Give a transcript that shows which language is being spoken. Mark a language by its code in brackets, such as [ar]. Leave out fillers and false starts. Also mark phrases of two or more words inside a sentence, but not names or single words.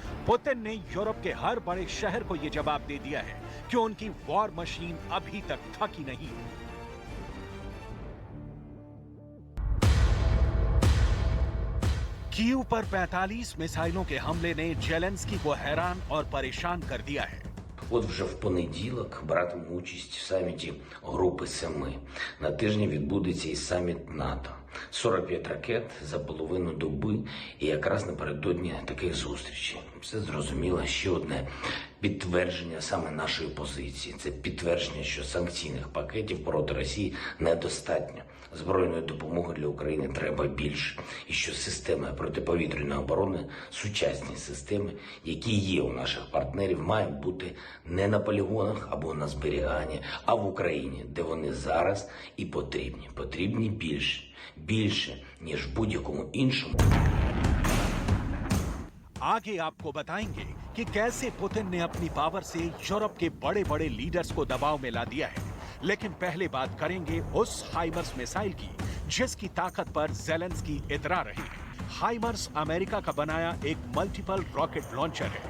[hi] पुतिन ने यूरोप के हर बड़े शहर को यह जवाब दे दिया है कि उनकी [en] war machine [hi] अभी तक थकी नहीं है। कीव पर 45 मिसाइलों के हमले ने जेलेंस्की को हैरान और परेशान कर दिया है। [uk] От вже в понеділок братиму участь в саміті Групи Семи. На тижні відбудеться і саміт НАТО. 45 ракет за половину доби і якраз напередодні таких зустрічей. Все зрозуміло. Ще одне підтвердження саме нашої позиції. Це підтвердження, що санкційних пакетів проти Росії недостатньо. Збройної допомоги для України треба більше. І що системи протиповітряної оборони, сучасні системи, які є у наших партнерів, мають бути не на полігонах або на зберіганні, а в Україні, де вони зараз і потрібні. Потрібні більше. Більше, ніж будь-якому іншому. [hi] आगे आपको बताएंगे कि कैसे पुतिन ने अपनी पावर से यूरोप के बड़े बड़े लीडर्स को दबाव में ला दिया है। लेकिन पहले बात करेंगे उस हाइमर्स मिसाइल की जिसकी ताकत पर जेलेंस्की इतरा रहे हैं। हाइमर्स अमेरिका का बनाया एक [en] multiple rocket launcher [hi] है।